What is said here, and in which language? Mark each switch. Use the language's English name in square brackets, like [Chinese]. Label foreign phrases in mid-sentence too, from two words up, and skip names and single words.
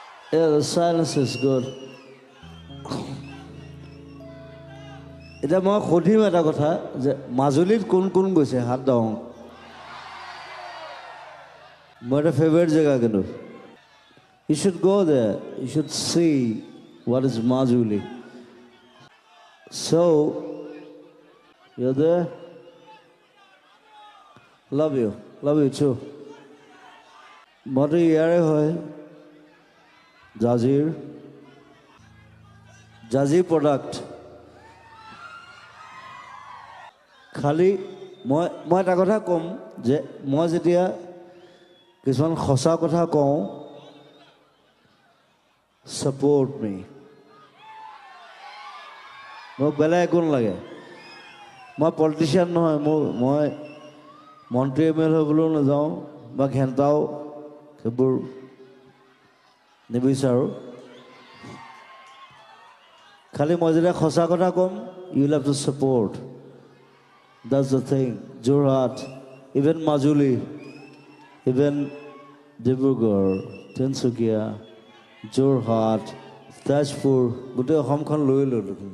[English] Yeah, the silence is good. [Assamese] এতিয়া মই সুধিম এটা কথা যে মাজুলীত কোন কোন গৈছে হাত দাও মোৰ এটা ফেভাৰিট জেগা কিন্তু [English] you should go there, you should see what is Majuli. So you're there. Love you too. [Assamese] মইতো ইয়াৰে হয় জাজিৰ প্ৰডাক্ট খালি মই এটা কথা ক'ম যে মই যেতিয়া কিছুমান সঁচা কথা কওঁ [English] support me [Assamese] মোক বেলেগ একো নালাগে মই পলিটিচিয়ান নহয় মই মন্ত্ৰী এম.এল.এ হ'বলৈও নাযাওঁ বা ঘেণ্টাও সেইবোৰ নিবিচাৰোঁ খালি মই যেতিয়া সঁচা কথা ক'ম [English] you will have to support that's the thing [Assamese] Jorhat even Majuli even Dibrugarh Tinsukia Jorhat Tajpur গোটেই অসমখন লৈ ল'লো